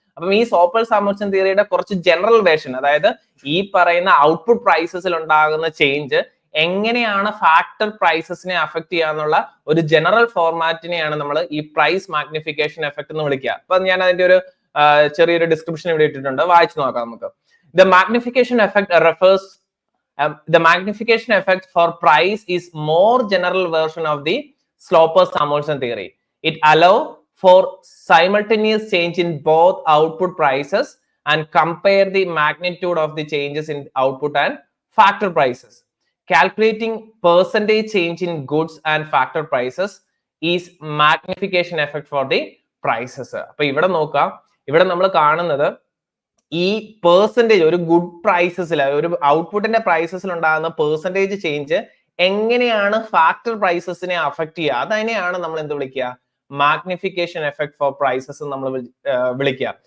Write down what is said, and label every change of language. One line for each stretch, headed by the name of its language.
Malayalam: അപ്പം ഈ സ്ലോപ്പർ സാമുവൽസൺ തിയറിയുടെ കുറച്ച് ജനറൽ വേർഷൻ, അതായത് ഈ പറയുന്ന ഔട്ട്പുട്ട് പ്രൈസസിൽ ഉണ്ടാകുന്ന ചേഞ്ച് എങ്ങനെയാണ് ഫാക്ടർ പ്രൈസസിനെ അഫക്ട് ചെയ്യാന്നുള്ള ഒരു ജനറൽ ഫോർമാറ്റിനെയാണ് നമ്മൾ ഈ പ്രൈസ് മാഗ്നിഫിക്കേഷൻ എഫക്ട് എന്ന് വിളിക്കുക. അപ്പൊ ഞാൻ അതിന്റെ ഒരു ചെറിയൊരു ഡിസ്ക്രിപ്ഷൻ ഇവിടെ ഇട്ടിട്ടുണ്ട്, വായിച്ചു നോക്കാം നമുക്ക്.
English: The magnification effect refers the magnification effect for price is more general version of the Sloper-Samuelson theory. It allows for simultaneous change in both output prices and compare the magnitude of the changes in output and factor prices. Calculating percentage change in goods and factor prices is magnification effect for the prices.
Malayalam: അപ്പൊ ഇവിടെ നോക്കാം, ഇവിടെ നമ്മൾ കാണുന്നത് ഈ percentage ഒരു good പ്രൈസസിൽ ഒരു ഔട്ട്പുട്ടിന്റെ പ്രൈസസിൽ ഉണ്ടാകുന്ന പെർസെന്റേജ് ചേഞ്ച് എങ്ങനെയാണ് ഫാക്ടർ പ്രൈസസിനെ അഫക്ട് ചെയ്യുക, അതിനെയാണ് നമ്മൾ എന്ത് വിളിക്കുക, മാഗ്നിഫിക്കേഷൻ എഫക്ട് ഫോർ പ്രൈസസ് നമ്മൾ വിളിക്കുക.